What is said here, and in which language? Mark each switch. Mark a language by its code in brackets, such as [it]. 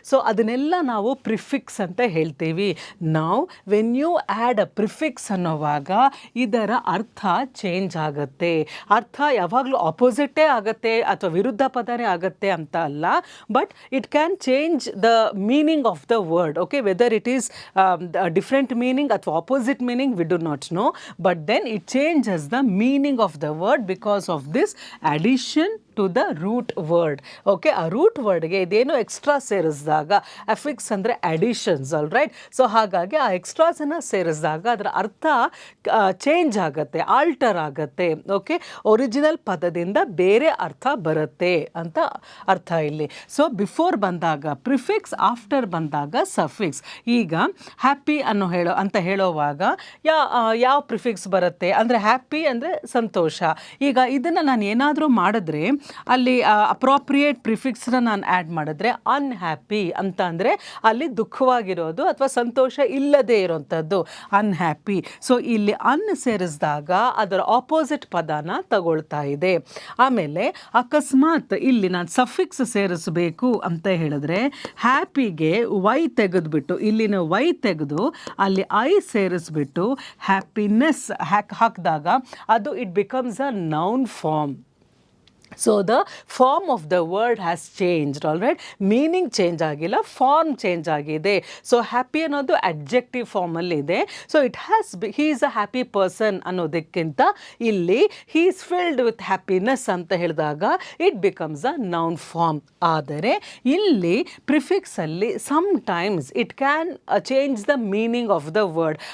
[kn] So ಅದನ್ನೆಲ್ಲ ನಾವು prefix ಅಂತ ಹೇಳ್ತೀವಿ. ನಾವು [en] when you add a prefix [kn] ಅನ್ನೋವಾಗ ಇದರ ಅರ್ಥ ಚೇಂಜ್ ಆಗುತ್ತೆ. ಅರ್ಥ ಯಾವಾಗಲೂ ಆಪೋಸಿಟೇ ಆಗುತ್ತೆ ಅಥವಾ ವಿರುದ್ಧ ಪದನೇ ಆಗುತ್ತೆ ಅಂತ ಅಲ್ಲ, [en] But it can change the meaning of the word. Okay, whether it is a different meaning or opposite meaning, we do not know, but then it changes the meaning of the word because of this addition to the root word. [kn] Okay, ಆ root ವರ್ಡ್ಗೆ ಇದೇನು extra ಸೇರಿಸಿದಾಗ, affix ಅಂದರೆ additions, all right. So ಹಾಗಾಗಿ ಆ ಎಕ್ಸ್ಟ್ರಾಸನ್ನು ಸೇರಿಸಿದಾಗ ಅದರ ಅರ್ಥ change ಆಗುತ್ತೆ, ಆಲ್ಟರ್ ಆಗುತ್ತೆ. ಓಕೆ, ಒರಿಜಿನಲ್ ಪದದಿಂದ ಬೇರೆ ಅರ್ಥ ಬರುತ್ತೆ ಅಂತ ಅರ್ಥ ಇಲ್ಲಿ. ಸೊ ಬಿಫೋರ್ ಬಂದಾಗ ಪ್ರಿಫಿಕ್ಸ್, ಆಫ್ಟರ್ ಬಂದಾಗ ಸಫಿಕ್ಸ್. ಈಗ ಹ್ಯಾಪಿ ಅಂತ ಹೇಳೋವಾಗ ಯಾವ ಪ್ರಿಫಿಕ್ಸ್ ಬರುತ್ತೆ ಅಂದರೆ, ಹ್ಯಾಪಿ ಅಂದರೆ ಸಂತೋಷ. ಈಗ ಇದನ್ನು ನಾನು ಏನಾದರೂ ಮಾಡಿದ್ರೆ ಅಲ್ಲಿ ಅಪ್ರೋಪ್ರಿಯೇಟ್ ಪ್ರಿಫಿಕ್ಸ್ನ ನಾನು ಆ್ಯಡ್ ಮಾಡಿದ್ರೆ ಅನ್ಹ್ಯಾಪಿ ಅಂತ ಅಂದರೆ ಅಲ್ಲಿ ದುಃಖವಾಗಿರೋದು ಅಥವಾ ಸಂತೋಷ ಇಲ್ಲದೆ ಇರೋವಂಥದ್ದು ಅನ್ಹ್ಯಾಪಿ. ಸೊ ಇಲ್ಲಿ ಅನ್ ಸೇರಿಸಿದಾಗ ಅದರ ಆಪೋಸಿಟ್ ಪದನ ತಗೊಳ್ತಾ ಇದೆ. ಆಮೇಲೆ ಅಕಸ್ಮಾತ್ ಇಲ್ಲಿ ನಾನು ಸಫಿಕ್ಸ್ ಸೇರಿಸಬೇಕು ಅಂತ ಹೇಳಿದ್ರೆ ಹ್ಯಾಪಿಗೆ ವೈ ತೆಗೆದುಬಿಟ್ಟು ಇಲ್ಲಿನ ವೈ ತೆಗೆದು ಅಲ್ಲಿ ಐ ಸೇರಿಸ್ಬಿಟ್ಟು ಹ್ಯಾಪಿನೆಸ್ ಹಾಕಿದಾಗ ಅದು [en] It becomes a noun form. So the form of the word has changed, all right? [kn] Meaning change ಆಗಿಲ್ಲ, ಫಾರ್ಮ್ ಚೇಂಜ್ ಆಗಿದೆ. ಸೊ ಹ್ಯಾಪಿ ಅನ್ನೋದು ಅಡ್ಜೆಕ್ಟಿವ್ ಫಾರ್ಮಲ್ಲಿ ಇದೆ. [en] so it has he is a happy person [kn] ಅನ್ನೋದಕ್ಕಿಂತ ಇಲ್ಲಿ [en] he is filled with happiness [kn] ಅಂತ ಹೇಳಿದಾಗ [en] It becomes a noun form. [kn] ಆದರೆ ಇಲ್ಲಿ ಪ್ರಿಫಿಕ್ಸಲ್ಲಿ [en] Sometimes it can change the meaning of the word.